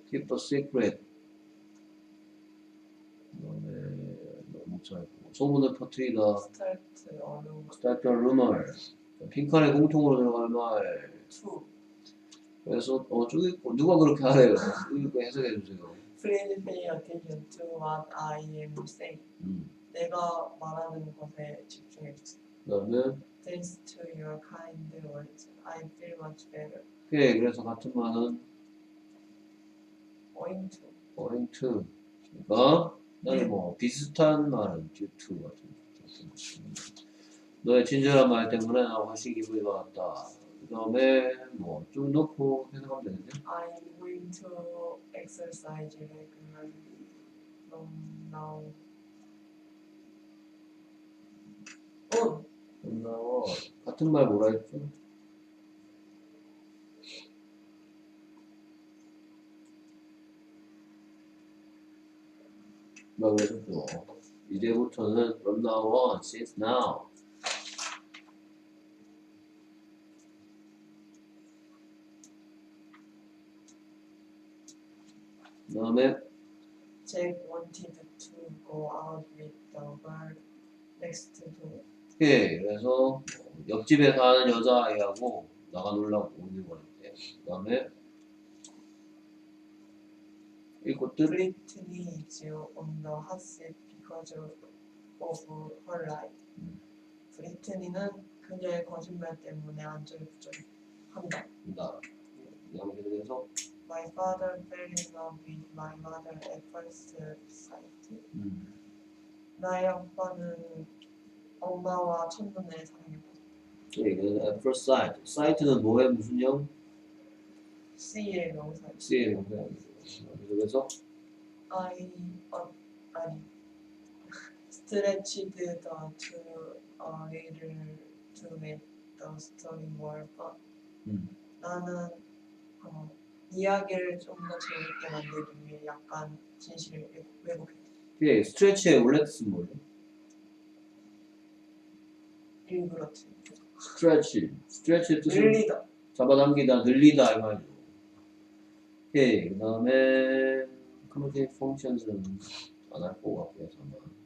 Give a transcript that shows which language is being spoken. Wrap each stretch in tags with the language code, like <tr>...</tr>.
<en>keep a secret</en> <ko>그다음에 못 찾고 소문을 퍼뜨리다</ko> <en>start a rumor. start a rumor</en> <ko>빈칸에 공통으로 들어갈 말</ko> <en>to.</en> <ko>그래서 저기 있고 누가 그렇게 하래요 이거 해석해 주세요.</ko> <en>Please pay attention to what I am saying.</en> <ko>내가 말하는 것에 집중해 주세요. 그다음에</ko> <en>Thanks to your kind words, I feel much better.</en> <ko>오케이 그래서 같은 말은</ko> <en>Owing to.</en> <ko>owing to 그러니까 나는 뭐 비슷한 말은 due to 같은 너의 친절한 말 때문에 나 훨씬 기분이 좋았다. 그 다음에 뭐 좀 넣고 해석하면 되는데 I'm going to exercise regularly from now on. 나와 같은 말 뭐라 했죠? 나 그랬었죠. 이제부터는</ko> <en>from now on, since now.</en> <ko>그 다음에</ko> <en>Jack wanted to go out with the girl next door.</en> <ko>오케이 그래서 옆집에 사는 여자아이하고 나가 놀라고 오는 거였대. 그 다음에 이 꽃들</ko> <en>Brittany is on the hot seat because of her lie.</en> <ko>브리트니는 그녀의 거짓말 때문에 안절부절한다. 나 그다음에 계속해서</ko> <en>My father fell in love with my mother at first sight.</en> <ko>나의 아빠는 엄마와 첫눈에 사랑했다. 예, 그래서</ko> <en>at first sight.</en> <ko>sight는 뭐에 무슨 형? C의 명사. C의 명사. 그래서</ko> <en>아니 stretched the two a little to make the story more fun.</en> <ko>나는 이야기를 좀 더 재밌게 만들기 위해 약간 진실을 왜곡했다. 예, stretch의 원래 뜻은 뭐예요? 일그러뜨. stretch의 뜻은 늘리다. 잡아당기다, 늘리다 이 말이죠. 오케이, 그 다음에 communicate functions는 안 할 것 같고요, 아마.</ko>